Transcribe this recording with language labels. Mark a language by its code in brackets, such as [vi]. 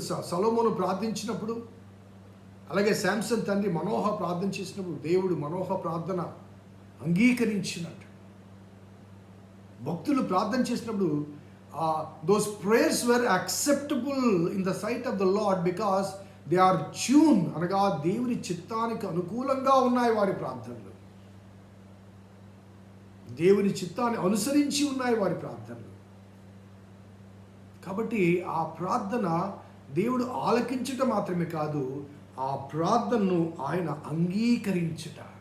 [te] సొలొమోను ప్రార్థించినప్పుడు, అలాగే శాంసన్ తండ్రి మనోహ ప్రార్థన చేసినప్పుడు దేవుడు మనోహ ప్రార్థన అంగీకరించినట్టు. భక్తులు ప్రార్థన చేసినప్పుడు [en] those prayers were acceptable in the sight of the Lord because they are tuned, [te] అనగా దేవుని చిత్తానికి అనుకూలంగా ఉన్నాయి వారి ప్రార్థనలు. దేవుని చిత్తాన్ని అనుసరించి ఉన్నాయి వారి ప్రార్థనలు. కాబట్టి ఆ ప్రార్థన దేవుడు ఆలకించుట మాత్రమే కాదు, ఆ ప్రార్థనను ఆయన అంగీకరించుట.